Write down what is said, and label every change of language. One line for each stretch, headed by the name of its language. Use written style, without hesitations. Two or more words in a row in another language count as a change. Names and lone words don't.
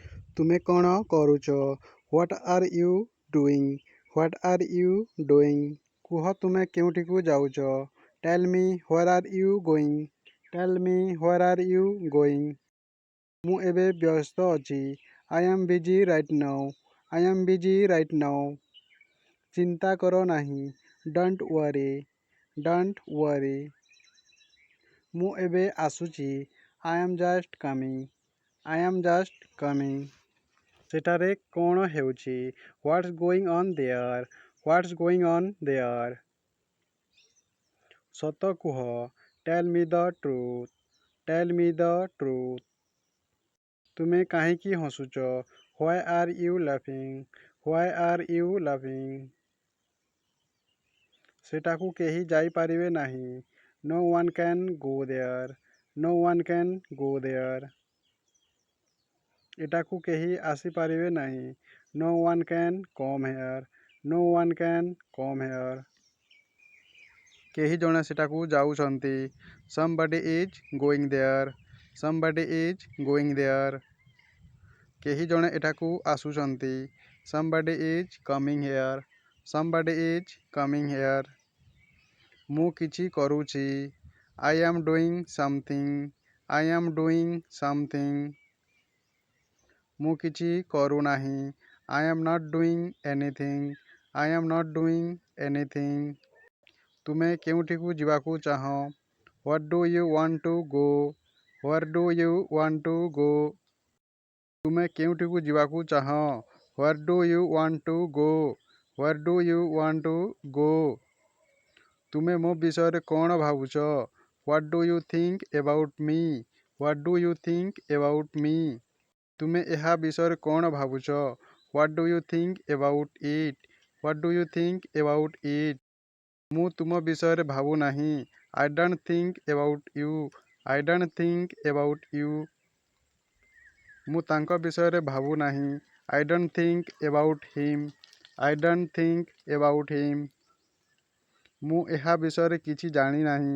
Odia: ତୁମେ କ'ଣ କରୁଛ?
English: What are you doing? What are you doing?
Odia: କୁହ ତୁମେ କେଉଁଠିକୁ ଯାଉଛ?
English: Tell me where are you going? Tell me where are you going?
Odia: ମୁଁ ଏବେ ବ୍ୟସ୍ତ ଅଛି.
English: I am busy right now. I am busy right now.
Odia: ଚିନ୍ତା କର ନାହିଁ.
English: Don't worry. Don't worry.
Odia: ମୁଁ ଏବେ ଆସୁଛି.
English: I am just coming. I am just coming.
Odia: ସେଠାରେ କ'ଣ ହେଉଛି?
English: What's going on there? What's going on there?
Odia: ସତ କୁହ.
English: Tell me the truth. Tell me the truth.
Odia: ତୁମେ କାହିଁକି ହସୁଛ?
English: Why are you laughing? Why are you laughing?
Odia: ସେଠାକୁ କେହି ଯାଇପାରିବେ ନାହିଁ.
English: No one can go there. No one can go there.
Odia: ଏଠାକୁ କେହି ଆସିପାରିବେ ନାହିଁ.
English: No one can come here. No one can come here.
Odia: କେହି ଜଣେ ସେଠାକୁ ଯାଉଛନ୍ତି.
English: Somebody is going there. Somebody is going there.
Odia: କେହି ଜଣେ ଏଠାକୁ ଆସୁଛନ୍ତି.
English: Somebody is coming here. Somebody is coming here.
Odia: ମୁଁ କିଛି କରୁଛି.
English: I am doing something. I am doing something.
Odia: ମୁଁ କିଛି କରୁନାହିଁ.
English: I am not doing anything. I am not doing anything.
Odia: ତୁମେ କେଉଁଠିକୁ ଯିବାକୁ ଚାହଁ?
English: What do you want to go? Where do you want to go?
Odia: ତୁମେ କେଉଁଠିକୁ ଯିବାକୁ ଚାହଁ?
English: Where do you want to go? Where do you want to go?
Odia: ତୁମେ ମୋ ବିଷୟରେ କ'ଣ ଭାବୁଛ?
English: What do you think about me? What do you think about me?
Odia: ତୁମେ ଏହା ବିଷୟରେ କ'ଣ ଭାବୁଛ?
English: What do you think about it? What do you think about it?
Odia: ମୁଁ ତୁମ ବିଷୟରେ ଭାବୁନାହିଁ.
English: I don't think about you. I don't think about you.
Odia: ମୁଁ ତାଙ୍କ ବିଷୟରେ ଭାବୁନାହିଁ.
English: I don't think about him. I don't think about him.
Odia: ମୁଁ ଏହା ବିଷୟରେ କିଛି ଜାଣିନାହିଁ.